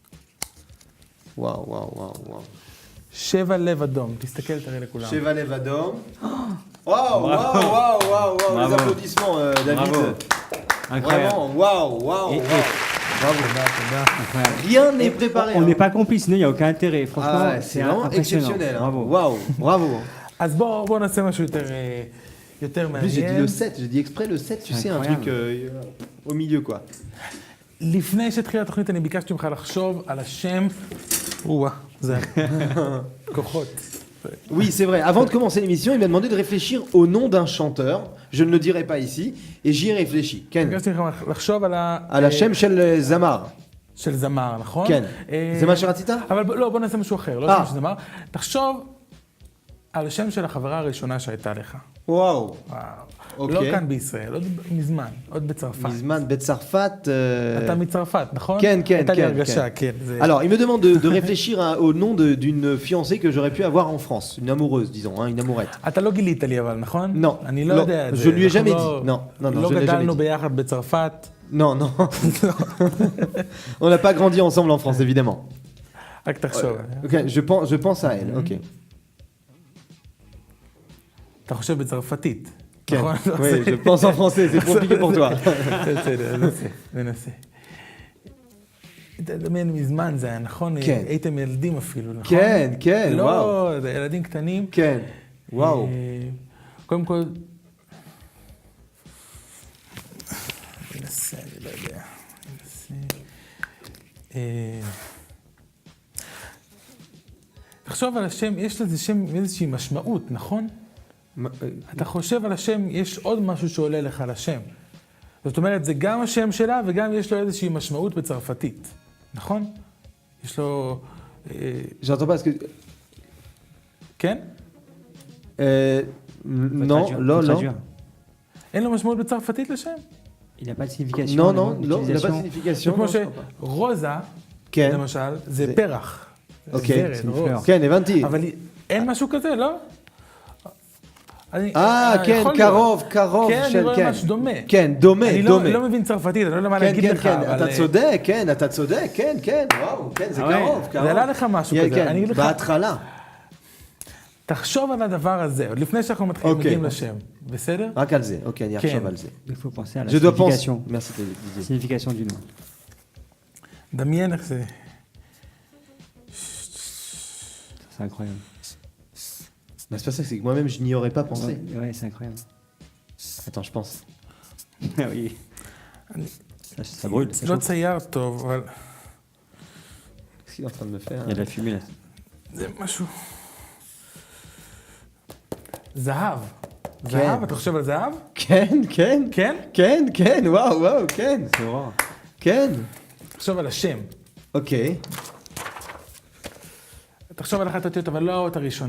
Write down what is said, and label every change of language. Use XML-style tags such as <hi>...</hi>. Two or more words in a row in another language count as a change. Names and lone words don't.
<fr>Waouh, waouh, waouh, waouh.</fr> <he>7 לב אדום, תסתכל, תראה לכולם. שבע לב אדום.</he> <fr>Waouh, waouh, waouh, waouh, waouh. Les Bravo. applaudissements, David. Bravo. Incroyable. Vraiment, waouh, waouh, Et- waouh.</fr> <he>תודה, תודה.</he> <fr>Incroyable. Rien n'est préparé. On hein. n'est pas complice, sinon il n'y a aucun intérêt. Ah Franchement, ouais, c'est vraiment impressionnant. exceptionnel. Hein. Bravo. Waouh, bravo.</fr> <he>אז בואו נעשה משהו יותר</he> <fr>En plus, j'ai dit</fr> <he>מעניין.</he> <fr>le 7, j'ai dit exprès le 7, tu sais, un Incroyable. truc au milieu quoi.</fr> <he>לפני שהתחילה התוכנית, אני ביקשתי ממך לחשוב על השם. זה כוחות.</he> <fr>Oui, c'est vrai. Avant de commencer l'émission, il m'a demandé de réfléchir au nom d'un chanteur. Je ne le dirai pas ici. Et j'y ai réfléchi.</fr> <he>Ken. ביקשתי ממך לחשוב על השם של זמר. של זמר, נכון? כן. זה מה שרצית? אבל לא, בוא נעשה משהו אחר, לא שם של זמר. תחשוב על השם של החברה הראשונה שהייתה לך. Waouh. וואו. אוקיי. לא כאן בישראל, עוד מזמן, עוד בצרפת. מזמן בצרפת. אתה מצרפת, נכון? כן, כן, הייתה לי כן, הרגשה, כן. כן. זה-</he> <fr>Alors, il me demande de réfléchir au nom d'une fiancée que j'aurais pu avoir en France. Une amoureuse, disons, hein, une amourette.</fr> <he>אתה לא גילית לי אבל, נכון? לא, אני לא לא, יודע את זה.</he> <fr>je lui ai</fr> <he>אנחנו</he> <fr>jamais</fr> <he>לא-</he> <fr>dit. Non, non,</fr> <he>לא</he> <fr>je l'ai jamais</fr> <he>גדלנו</he> <fr>dit.</fr> <he>ביחד בצרפת.</he> <fr>Non, non. On n'a pas grandi ensemble en France, évidemment.</fr> <he>רק תחשוב.</he> <fr>Ok, je pense à elle. Ok.</fr> <he>אתה חושב בצרפתית. כן. נכון?</he> <fr>Oui, je pense en français, c'est compliqué pour toi.</fr> <he>בסדר, ננסה. תדמיין מזמן זה היה, נכון? כן. הייתם ילדים אפילו, נכון? כן, כן, וואו. לא, זה ילדים קטנים. כן, וואו. קודם כל... ננסה, אני לא יודע. תחשוב על השם, יש לזה שם איזושהי משמעות, נכון? אתה חושב על השם, יש עוד משהו שעולה לך על השם. זאת אומרת, זה גם השם שלה וגם יש לו איזושהי משמעות בצרפתית, נכון? יש לו...</he> <fr>J'entends pas ce que...</fr> <he>כן? Non, לא, לא. אין לו משמעות בצרפתית לשם?</he> <fr>Il n'a pas de signification. Non, le non, mot non, il n'a pas de d'utilisation.</fr> <he>זה</he> <fr>signification.</fr> <he>כמו</he> <fr>non, je crois pas.</fr> <he>שרוזה, כן, למשל, זה זה- פרח. אוקיי, זרד, זה רוז.</he> <fr>פלeur.</fr> <he>כן, הבנתי. אבל אין משהו כזה, לא? כן, יכול קרוב כן, של אני רואה משהו דומה. כן, דומה, אני דומה. לא מבין צרפתית, אני לא יודע מה כן, להגיד כן, לך, כן, אבל... אתה צודק, כן, וואו, כן, זה אבל קרוב. זה עלה לך משהו כזה, כן, אני אגיד לך... בהתחלה. תחשוב על הדבר הזה, עוד לפני שאנחנו אוקיי. מגיעים לשם, בסדר? רק על זה, אוקיי, אני אחשוב כן. על זה.</he> <fr>Il faut penser à la Je dois penser. signification. Merci Didier. Signification du nom. דמיין איך זה... C'est incroyable. Non, c'est pas ça, c'est que moi-même je n'y aurais pas pensé. Ouais, c'est incroyable. Attends, je pense. Ah oui. Ça brûle. Ça</fr> <he>לא</he> <fr>chauffe.</fr> <he>צייר טוב, אבל</he> <fr>Qu'est-ce qu'il est en train de me faire Il y a de la fumée là.</fr> <he>זה משהו... זהב. זהב? אתה חושב על זהב? כן, כן, כן? כן, כן, וואו, כן,</he> <fr>C'est horreur.</fr> <he>כן. תחשוב על השם. אוקיי. תחשוב על אחת אותיות, אבל לא האות הראשונה.</he>